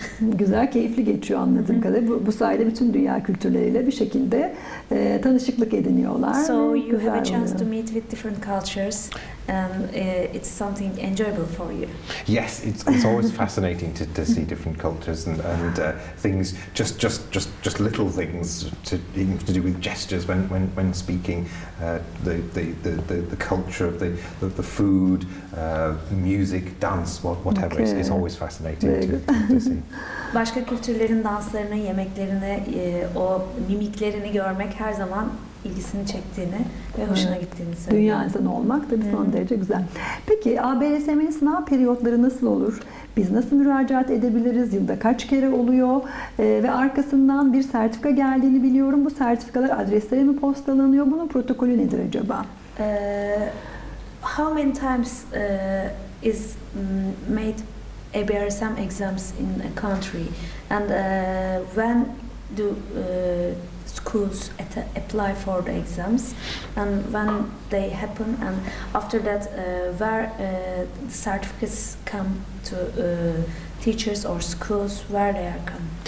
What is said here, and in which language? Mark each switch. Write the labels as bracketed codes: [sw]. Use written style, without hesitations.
[tr] Güzel, keyifli geçiyor anladığım kadarıyla. Bu sayede bütün dünya kültürleriyle bir şekilde tanışıklık ediniyorlar. [en] So you [tr] Güzel [en] have a chance [tr] oluyor. [en] to meet with different cultures, and it's something enjoyable for you. Yes, it's always fascinating to see different cultures and things, just little things even to do with gestures when speaking, the culture of the food, music, dance, whatever. Okay. It's always fascinating to see. [tr] Başka kültürlerin danslarını, yemeklerini, o mimiklerini görmek her zaman ilgisini çektiğini ve hoşuna gittiğini söylüyor. Dünya insanı olmak tabii son derece güzel. Peki ABRSM'nin sınav periyotları nasıl olur? Biz nasıl müracaat edebiliriz? Yılda kaç kere oluyor? Ve arkasından bir sertifika geldiğini biliyorum. Bu sertifikalar adreslere mi postalanıyor? Bunun protokolü nedir acaba? [en] How many times is made ABRSM exams in a country, and when do schools apply for the exams, and when they happen, and after that where the certificates come to teachers or schools, where they are come?